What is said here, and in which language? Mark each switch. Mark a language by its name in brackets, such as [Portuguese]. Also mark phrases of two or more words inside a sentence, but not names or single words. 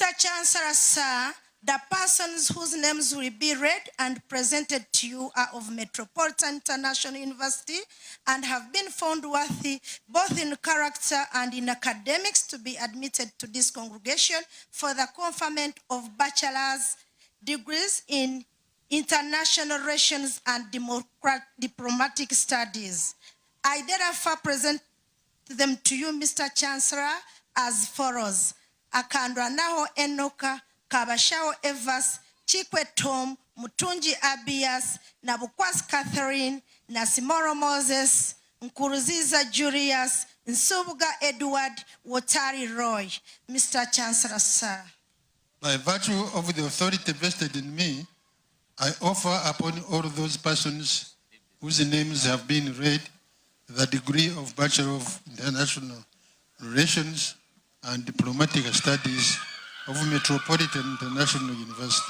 [English] Chancellor, sir, the persons whose names will be read and presented to you are of Metropolitan International University and have been found worthy both in character and in academics to be admitted to this congregation for the conferment of bachelor's degrees in international relations and diplomatic studies. I therefore present them to you, Mr. Chancellor, as follows. Akandwa Naho Enoka, Kabashao Evas, Chikwe Tom, Mutunji Abias, Nabukwas Catherine, Nasimoro Moses, Nkuruziza Julius, Nsubuga Edward, Watari Roy. Mr. Chancellor, sir. By virtue of the authority vested in me, I offer upon all those persons whose names have been read the degree of Bachelor of International Relations and Diplomatic Studies of Metropolitan International University.